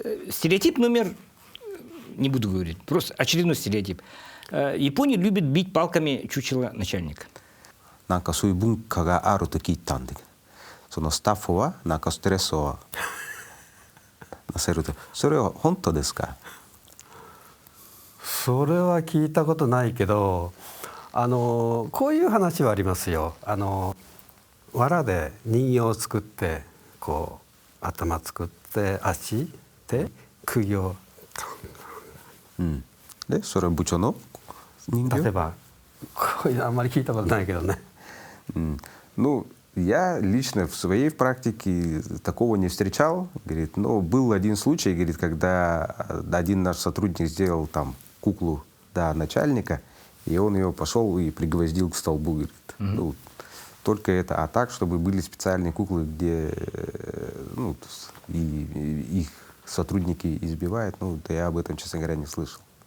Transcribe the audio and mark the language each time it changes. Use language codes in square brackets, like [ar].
[ru] Стереотип номер, не буду говорить, просто очередной стереотип. Япония любит бить палками чучело начальника. [ja] なんかそういう文化があると聞いたんで、そのスタッフはなんかストレスをなせると、それは本当ですか？それは聞いたことないけど、こういう話はありますよ。藁で人形を作ってこう頭作って足で釘を、でそれは部長の人形？例えばこういうのあんまり聞いたことないけどね。 [ru] Ну, я лично в своей практике такого не встречал, говорит, но был один случай, говорит, когда один наш сотрудник сделал там куклу, да, начальника, и он ее пошел и пригвоздил к столбу, говорит. Ну, только это, а так, чтобы были специальные куклы, где ну, и их сотрудники избивают, ну, да я об этом, честно говоря, не слышал.